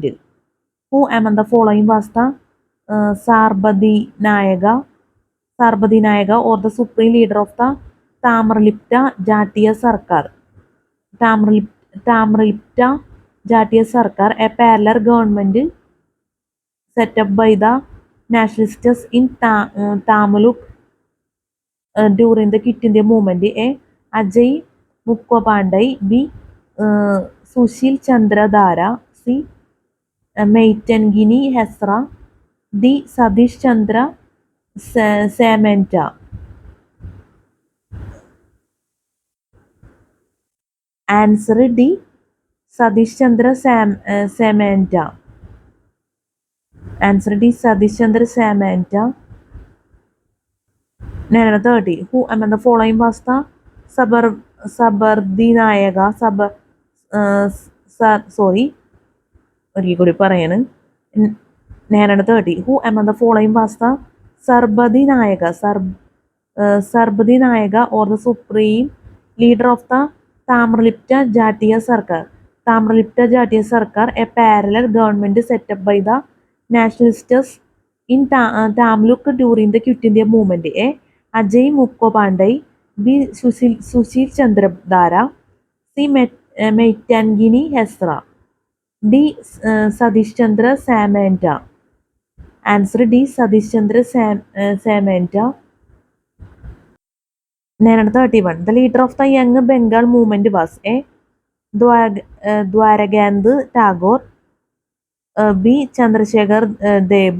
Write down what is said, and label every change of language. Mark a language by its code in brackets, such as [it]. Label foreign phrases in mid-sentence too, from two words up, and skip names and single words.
[en] Who among the following was the Sarbadinayaga or the supreme leader of the Tamralipta Jatiya Sarkar? Tamralipta Jatiya Sarkar, a parallel government set up by the nationalists in Tamluk during the Quit India movement. A, Ajay Mukhopadhyay. B, Sushil Chandra Dara. C, Maitangini Hesra. D, Satish Chandra Samanta. Answer D, Satish Chandra Samanta. Answer D, Satish Chandra Samanta. 930. Who among the following was the Sabardinayaga? [ml] ഒരിക്കൽ കൂടി പറയാണ്. [en] 930. Who among the following was the Sarbadinayaga or the supreme leader of the Tamralipta Jatiya Sarkar? Tamralipta Jatiya Sarkar, a parallel government set up by the nationalists in Tamluk during the Quit India movement. A, Ajay Mukhopadhyay. B, Sushil Chandra Dara. C, Maitangini Hesra. D, Satish Chandra Samanta. Answer D, Satish Chandra Samanta. 931. The leader of the Young Bengal movement was A, Dwaragandh Tagore. B, Chandrasekhar Deb.